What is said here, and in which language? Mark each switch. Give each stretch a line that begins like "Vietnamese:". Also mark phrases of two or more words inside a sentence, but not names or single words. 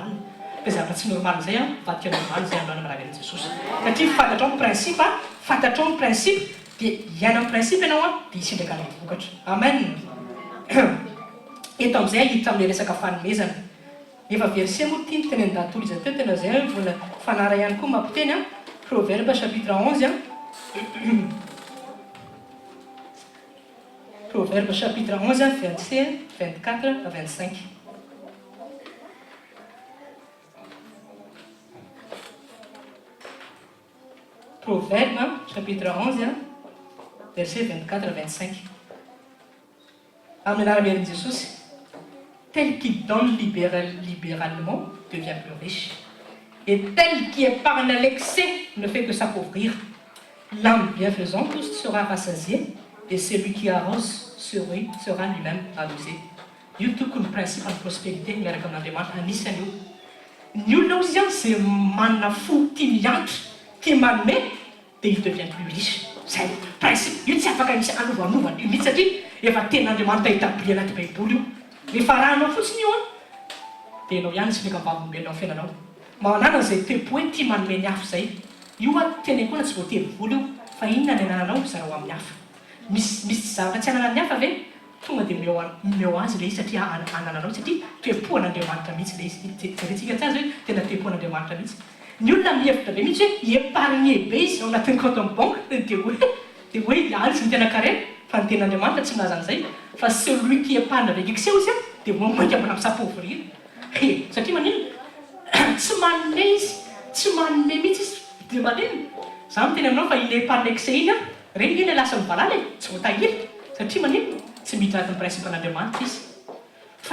Malagasy: Fa zavatra tsy normal izay vadika normal izay aminao amin'ny rahaven'i Jesosy. Satria fantatrao ny principe, fantatrao ny principe, dia hiaina amin'ny principe ianao dia hisindraka ny vokatra. Amen. Eto amin'izay hiditra amin'ilay resaka fanomezana. Efa verset moa tiany teny an-datory izy teo tena izay vola fanara ihany koa mampiteny Proverbe chapitre 11 Proverbe chapitre 11 verset 24 à 25. Proverbe chapitre 11 verset 24 à 25. Amin'ny anaran'i Jesosy.
French: Tel qui donne libéralement devient plus riche. Et tel qui épargne à l'excès ne fait que s'appauvrir. L'âme bienfaisante sera rassasiée, et celui qui arrose sera lui-même arrosé.
Malagasy: Io tokony
French: principe de prospérité
Malagasy: miaraka amin'Andriamanitra anisany io. Ny olona ozy izany izay manana fo tia miantra, tia manome, dia
French: il devient plus riche.
Malagasy: Zay principe io tsy afaka misy anovanovana io mihitsy satria efa ten'Andriamanitra établi anaty baiboly io. Rehefa rahanao fotsiny io dia ianao ihany tsy meka mivavolombelona amin'ny fiainanao. Manana izay tempo hoe tia manome ny hafa izay. Io tena koa na tsy voatery vola io, fa inona ny anananao zarao amin'ny hafa. Misy zavatra tsy ananan'ny hafa ve? Tonga dia meo azy le izy satria anananao satria tempoan'Andriamanitra mihitsy le izy. Jerentsika tsara hoe tena tempoan'Andriamanitra mihitsy. Ny olona mihevitra be mihitsy hoe épargne be izy ao anatin'ny
French: compte en banque
Malagasy: dia hoe iary izy ny tena carré. fa ny ten'Andriamanitra tsy milaza an'izay fa
French: celui qui épargne avec excès
Malagasy: izy dia mamoaka ambona misapauvrir satria manino tsy manome izy tsy manome mihitsy izy dia manino za miteny aminao fa iny
French: épargne excès
Malagasy: iny regny iny lasa mivalala tsy voatahiry satria manino tsy miditra anatin'ny principe an'Andriamanitra izy fa